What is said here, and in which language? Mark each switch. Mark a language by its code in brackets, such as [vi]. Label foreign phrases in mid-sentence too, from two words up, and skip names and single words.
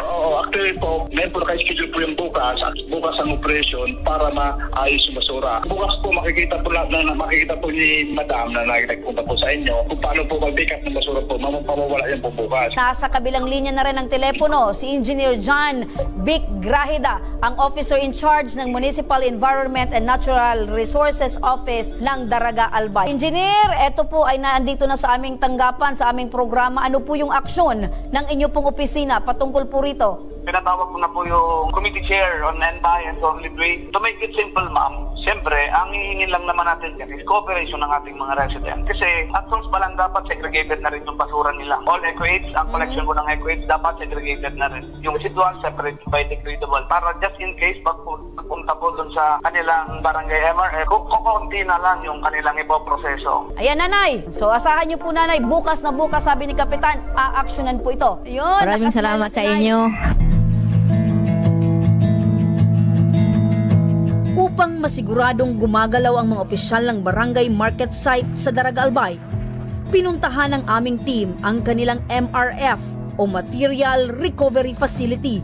[tl] Actually po, ngayon po naka-schedule po yung bukas ang operation para maayos yung basura. Bukas po makikita po ni Madam na nagpunta po sa inyo kung paano po mag-pick up ng basura po, mamawala yan po bukas. Nasa kabilang linya na rin ng telepono, si Engineer John Vic Grahida, ang [en] officer in charge [tl] ng Municipal Environment and Natural Resources Office ng Daraga Albay. Engineer, eto po ay naandito na sa aming tanggapan, sa aming programa. Ano po yung aksyon ng inyo pong opisina patungkol po rito? Pinatawag ko na po yung [en] committee chair on NBI and solid waste. To make it simple, [tl] ma'am, siyempre, ang hihingin lang naman natin dyan is cooperation ng ating mga residents. Kasi [en] at first [tl] pa lang dapat segregated na rin yung basura nila. All eco-aids, ang collection ko ng eco-aids, dapat segregated na rin. Yung residual, [en] separate by degradable. [tl] Para [en] just in case, [tl] pagpunta po dun sa kanilang barangay MRF, kukunti na lang yung kanilang ipoproseso. Ayan, Nanay. So, asahan niyo po, Nanay, bukas na bukas, sabi ni Kapitan, aaksyonan po ito. Ayun, maraming salamat sa inyo. Upang masiguradong gumagalaw ang mga opisyal ng barangay market site sa Daraga Albay, pinuntahan ng aming team ang kanilang MRF o Material Recovery Facility.